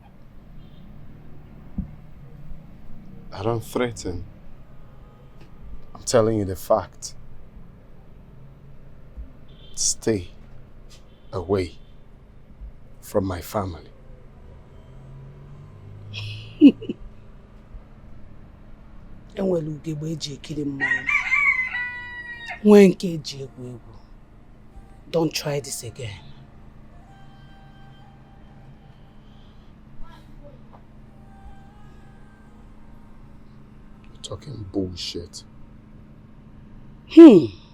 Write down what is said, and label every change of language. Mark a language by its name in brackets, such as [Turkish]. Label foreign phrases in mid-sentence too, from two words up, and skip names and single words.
[English] I don't threaten. I'm telling you the fact. Stay away from my family. [Igbo] Enwere ugegbe eji ekiri mmanwụ. Nwee nke eji egwu egwu. [English] Don't try this again. You're talking bullshit. We